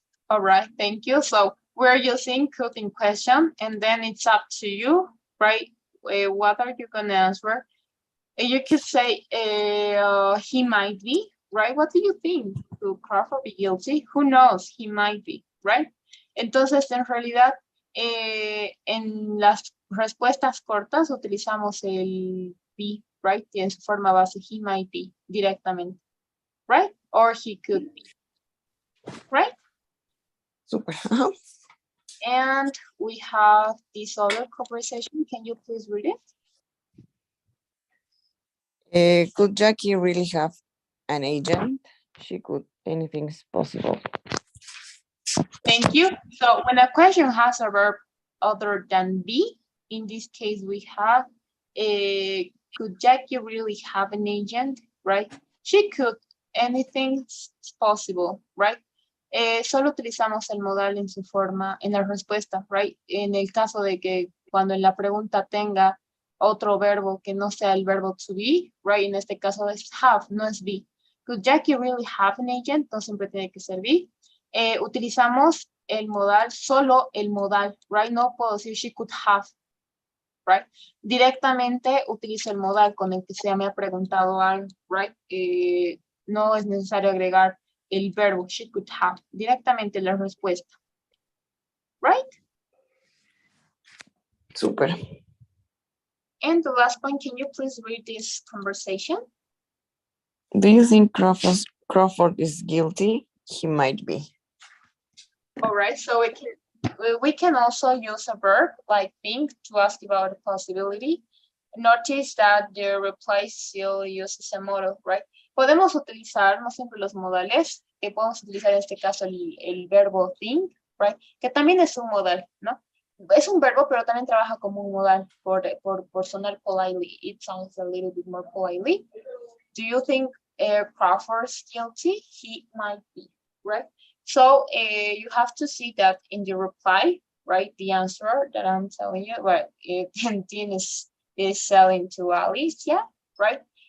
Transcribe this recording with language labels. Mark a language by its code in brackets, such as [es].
[en] All right, thank you. So we're using could in question, and then it's up to you, right? What are you gonna answer? You could say he might be, right? What do you think? Could Crawford be guilty? Who knows? He might be, right? [es] Entonces, en realidad, en las respuestas cortas utilizamos el be, right? Y en su forma base, [en] he might be, [es] directamente, right? [en] Or he could be, right? Super. And we have this other conversation. Can you please read it? Could Jackie really have an agent? She could. Anything's possible. Thank you. So when a question has a verb other than be, in this case, we have, could Jackie really have an agent, right? She could, anything's possible, right? [es] Solo utilizamos el modal en su forma, en la respuesta, right? En el caso de que cuando en la pregunta tenga otro verbo que no sea el verbo to be, right? En este caso es have, no es be. [en] Could Jackie really have an agent? [es] No siempre tiene que ser be. Utilizamos el modal, solo el modal, right? No puedo decir [en] she could have, [es] right? Directamente utilizo el modal con el que se me ha preguntado algo, right? No es necesario agregar el verbo [en] she could have, [es] directamente la respuesta, right? Super. [en] And the last point, can you please read this conversation? Do you think Crawford is guilty? He might be. All right, so we can also use a verb like think to ask about a possibility. Notice that the reply still uses a modal, right? [es] Podemos utilizar, no siempre los modales, podemos utilizar en este caso el verbo think, right? Que también es un modal, ¿no? Es un verbo, pero también trabaja como un modal por sonar politely. [en] It sounds a little bit more politely. Do you think Crawford's guilty? He might be, right? So you have to see that in the reply, right? The answer that I'm telling you, right? Dean is selling to Alicia, right?